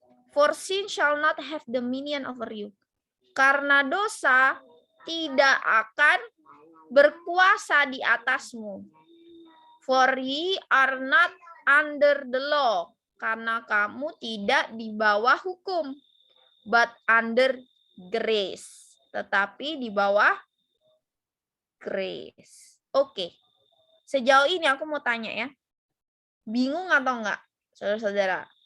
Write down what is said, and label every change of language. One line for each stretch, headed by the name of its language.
English: For sin shall not have dominion over you.
Indonesian: Karena dosa tidak akan berkuasa di atasmu.
English: For ye are not under the law.
Indonesian: Karena kamu tidak di bawah hukum.
English: But under grace.
Indonesian: Tetapi di bawah grace. Oke. Sejauh ini aku mau tanya ya. Bingung atau enggak, saudara-saudara?